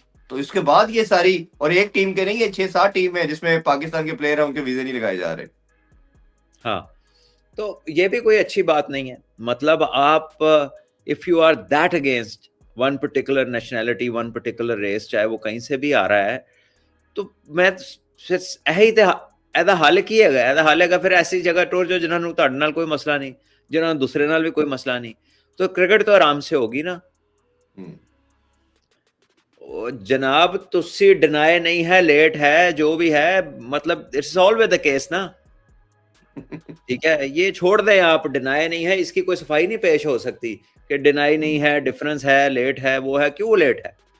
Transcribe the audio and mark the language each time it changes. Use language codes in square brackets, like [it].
[hi] तो इसके बाद ये सारी, और एक टीम के नहीं, ये 6-7 टीम है जिसमें पाकिस्तान के प्लेयर हैं, उनके वीजे नहीं लगाए जा रहे। हाँ, तो ये भी कोई अच्छी बात नहीं है। मतलब आप [en] if you are that against one particular nationality, one particular race, [hi] चाहे वो कहीं से भी आ रहा है, तो मैं यही [pa] ਇਹਦਾ ਹੱਲ ਕੀ ਹੈਗਾ? ਇਹਦਾ ਹੱਲ ਹੈਗਾ ਫਿਰ ਐਸੀ ਜਗ੍ਹਾ ਟੁਰ ਜਾਓ ਜਿਨ੍ਹਾਂ ਨੂੰ ਤੁਹਾਡੇ ਨਾਲ ਕੋਈ ਮਸਲਾ ਨਹੀਂ, ਜਿਨ੍ਹਾਂ ਨੂੰ ਦੂਸਰੇ ਨਾਲ ਵੀ ਕੋਈ ਮਸਲਾ ਨਹੀਂ, [hi] तो क्रिकेट तो आराम से होगी ना। जनाब तुसी डिनाई नहीं है, लेट है, जो भी है, मतलब [en] it's always the case [hi] ना। ठीक है, ये छोड़ दें आप, डिनाई नहीं है, इसकी कोई सफाई नहीं पेश हो सकती कि डिनाई नहीं है, डिफरेंस है, लेट है, वो है, क्यों लेट है?